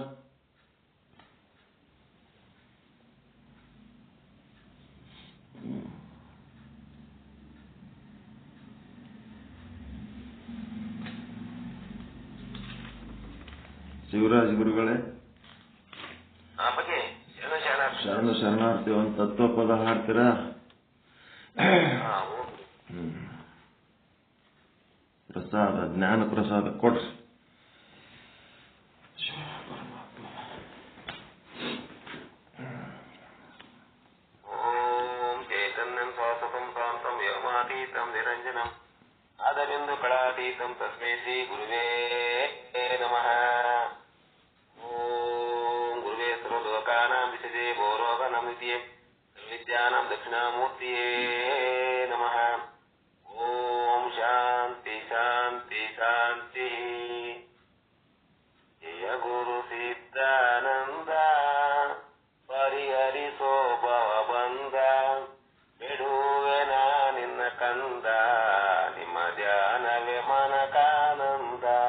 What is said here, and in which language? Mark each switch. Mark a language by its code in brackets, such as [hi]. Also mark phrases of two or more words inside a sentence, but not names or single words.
[kn] ಶಿವರಾಜ್ ಗುರುಗಳೇ, ಶರಣಾರ್ಥಿ ಒಂದು ತತ್ವಪದ ಹಾಡ್ತೀರಾ? ಪ್ರಸಾದ, ಜ್ಞಾನ ಪ್ರಸಾದ ಕೊಡ್ರಿ. [sa] ಓಂ ಚೈತನ್ಯಂ ಶಾಶ್ವತಂ ಶಾಂತಂ ವ್ಯೋಮಾತೀತಂ ನಿರಂಜನಂ ಆದಬಿಂದು ಕಳಾತೀತಂ ತಸ್ಮೈ ಶ್ರೀ ಗುರುವೇ ನಮಃ. ಓಂ ಗುರುವೇ ಸರ್ವಲೋಕಾನಾಂ ವಿಷಜೇ ಭೋರೋಗನಾಂ ನಿತ್ಯೇ ಸರ್ವವಿದ್ಯಾನಾಂ ದಕ್ಷಿಣಾಮೂರ್ತಿಯೇ ನಮಃ. ಓಂ ಶಾಂತಿ ಶಾಂತಿ ಶಾಂತಿ. [kn] ಜಯ ಗುರು ಸಿದ್ಧಾನಂದ ಪರಿಹರಿಸೋ ಭವ ಬಂದ, ಬಿಡುವೆ ನಿನ್ನ ಕಂದ, ನಿಮ್ಮ ಧ್ಯಾನವೇ ಮನಕಾನಂದ.